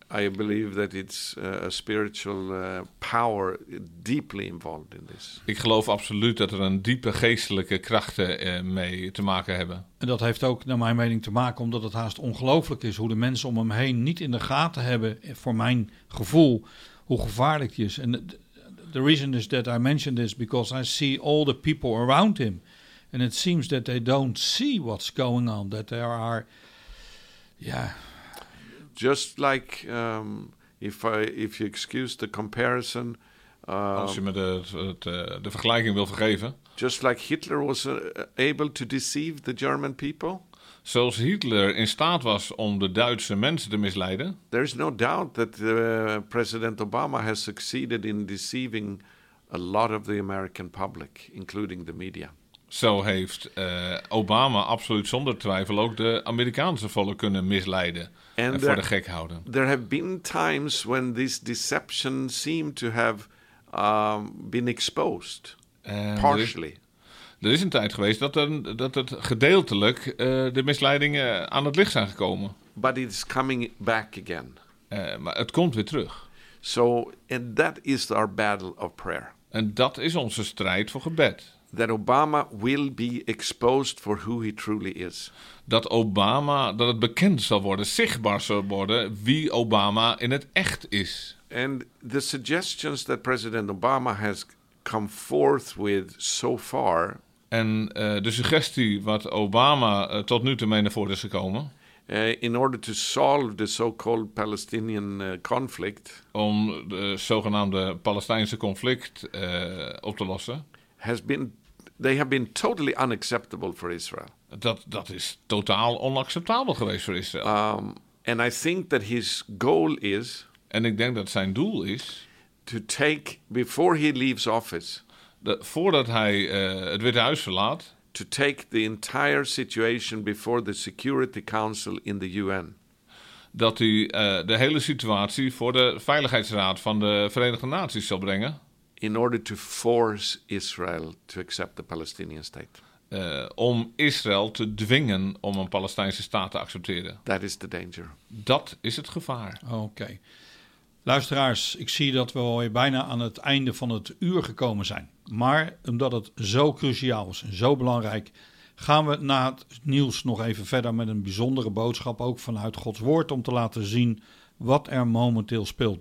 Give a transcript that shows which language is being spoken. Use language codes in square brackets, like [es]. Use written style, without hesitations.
[en] I believe that it's a spiritual power deeply involved in this. [nl] Ik geloof absoluut dat er een diepe geestelijke krachten mee te maken hebben. En dat heeft ook naar mijn mening te maken omdat het haast ongelooflijk is hoe de mensen om hem heen niet in de gaten hebben, voor mijn gevoel, hoe gevaarlijk hij is. [en] And the reason is that I mentioned this because I see all the people around him. And it seems that they don't see what's going on, that there are, yeah. Just like, if you excuse the comparison. [nl] Als je me de vergelijking wil vergeven. [en] Just like Hitler was able to deceive the German people. [nl] Zoals Hitler in staat was om de Duitse mensen te misleiden. [en] There is no doubt that President Obama has succeeded in deceiving a lot of the American public, including the media. [nl] Zo heeft Obama absoluut zonder twijfel ook de Amerikaanse volk kunnen misleiden en voor de gek houden. [en] There have been times when this deception seemed to have been exposed, partially. [nl] Er is een tijd geweest dat het gedeeltelijk de misleidingen aan het licht zijn gekomen. [en] But it's coming back again. [nl] Maar het komt weer terug. [en] So, and that is our battle of prayer. [nl] En dat is onze strijd voor gebed. [en] That Obama will be exposed for who he truly is. [nl] Dat Obama, dat het bekend zal worden, zichtbaar zal worden wie Obama in het echt is. [en] And the suggestions that President Obama has come forth with so far. [nl] En de suggestie wat Obama tot nu toe mee naar voren is gekomen. [en] In order to solve the so-called Palestinian conflict. [nl] Om de zogenaamde Palestijnse conflict op te lossen. [en] They have been totally unacceptable for Israel. [nl] Dat is totaal onacceptabel geweest voor Israël. [en] And I think that his goal is. [nl] En ik denk dat zijn doel is. [en] To take before he leaves office. [nl] Voordat hij het Witte Huis verlaat. [en] To take the entire situation before the Security Council in the UN. [nl] Dat hij de hele situatie voor de Veiligheidsraad van de Verenigde Naties zal brengen. [en] In order to force Israel to accept the Palestinian state. [nl] Om Israël te dwingen om een Palestijnse staat te accepteren. [en] That is the danger. [nl] Dat is het gevaar. [en] Okay. [nl] Luisteraars, ik zie dat we alweer bijna aan het einde van het uur gekomen zijn. Maar omdat het zo cruciaal is en zo belangrijk, gaan we na het nieuws nog even verder met een bijzondere boodschap, ook vanuit Gods woord, om te laten zien wat er momenteel speelt.